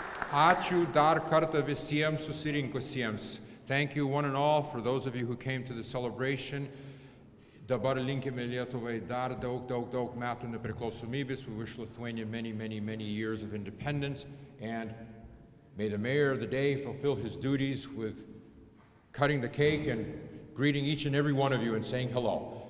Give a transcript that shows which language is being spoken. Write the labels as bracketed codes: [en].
[lt] Ačiū dar kartą visiems susirinkusiems. [en] Thank you one and all for those of you who came to the celebration. [lt] Dabar linkime Lietuvai dar daug metų nepriklausomybės. [en] We wish Lithuania many years of independence. And may the mayor of the day fulfill his duties with cutting the cake and greeting each and every one of you and saying hello.